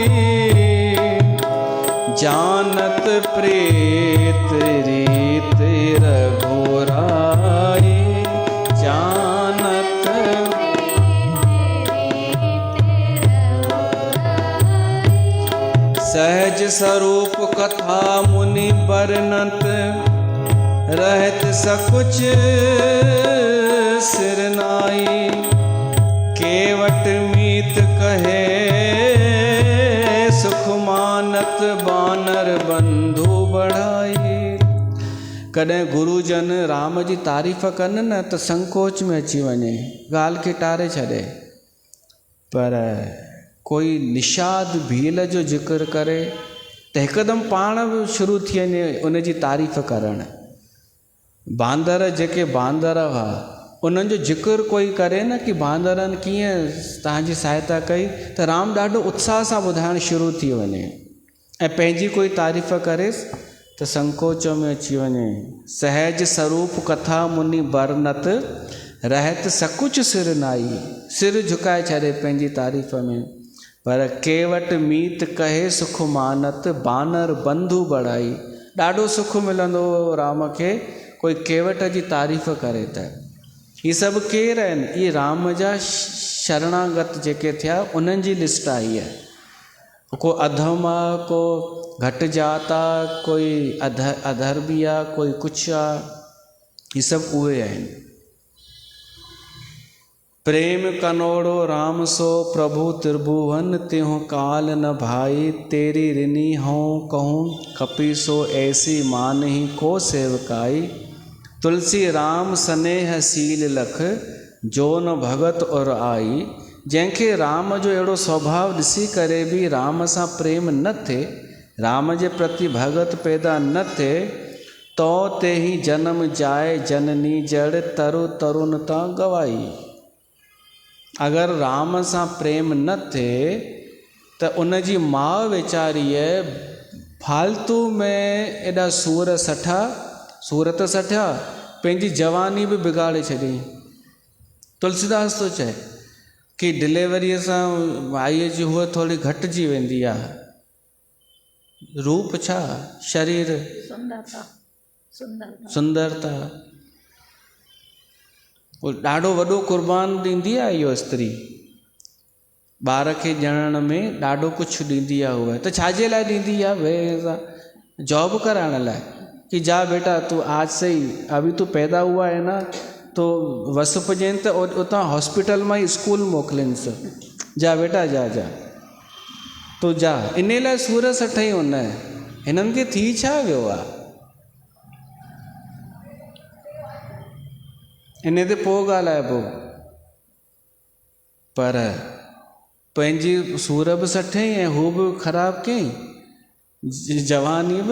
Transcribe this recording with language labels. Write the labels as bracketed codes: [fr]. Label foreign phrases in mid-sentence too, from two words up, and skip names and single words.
[bra] जानत प्रेत रीत रघुराई, जानत सहज स्वरूप कथा मुनि वर्णत, रहत सकुच सिरनाई। केवट मीत कहे सुख मानत, बानर बंधु बढ़ाई। [sd] कॾहिं गुरुजन राम जी तारीफ़ कनि न त संकोच में अची वञे, ॻाल्हि खे टारे छॾे। पर कोई निषाद भील जो ज़िक्र करे त हिकदमि पाण बि शुरू थी वञे उन जी तारीफ़ करणु। बांदर जेके बांदर हुआ, उन्हनि जो ज़िक्र कोई करे न कि बांदरनि कीअं तव्हांजी सहायता कई, त राम ॾाढो उत्साह सां ॿुधाइणु शुरू थी वञे। ऐं पंहिंजी कोई तारीफ़ करेसि त संकोच में अची वञे। [bra] सहज स्वरूप कथा मुनि वर्णत, रहत सकुच सिर नाई। [sd] सिर झुकाए छॾे पंहिंजी तारीफ़ में। [bra] पर केवट मीत कहे सुख मानत, बानर बंधु बढ़ाई। [sd] ॾाढो सुख मिलंदो राम खे कोई केवट जी तारीफ़ करे त। ये सभु केरु आहिनि? ये राम जा शरणागत जेके थिया, उन्हनि जी लिस्ट आई आहे। को अधम आहे, को घटि जात आहे, कोई अधर्मी आहे, कोई कुझु आहे। ये सभु उहे आहिनि। [bra] प्रेम कनोड़ो राम सो प्रभु त्रिभुवन, त्यों काल न भाई। तेरी ऋणी हों कहूँ कपि सो, ऐसी मान ही को सेवकाई। तुलसी राम स्नेह सील लख, जो न भगत और आई। [sd] जंहिंखे राम जो अहिड़ो स्वभाव ॾिसी करे बि राम सां प्रेम न थिए, राम जे प्रति भगत पैदा न थिए, [bra] तो ते ही जन्म जाए जननी जड़, तरु तरुणता गवाई। [sd] अगर राम सां प्रेम न थिए त उन जी माउ वेचारीअ फालतू में एॾा सूरत सठा पंहिंजी जवानी बि बिगाड़े छॾी। तुलसीदास थो चए कि डिलीवरीअ सां माईअ जी हूअ थोरी घटिजी वेंदी आहे। रूप छा? शरीर, सुंदरता। ॾाढो वॾो कुर्बान ॾींदी आहे इहो स्त्री। ॿार खे ॼणण में ॾाढो कुझु ॾींदी आहे उहा। त छाजे लाइ ॾींदी आहे? वे जॉब कराइण लाइ कि [hi] जा बेटा तू आज से ही, अभी तू पैदा हुआ है ना, [sd] तो वस पुॼनि त उतां हॉस्पिटल मां ई स्कूल मोकिलिनसि। [hi] जा बेटा जा तू जा। [sd] इन लाइ सूर सठई हुन। हिननि खे थी छा वियो आहे? इन ते पोइ ॻाल्हाइबो। पर पंहिंजी सूर बि सठई ऐं हू बि ख़राबु कयईं, जवानी बि।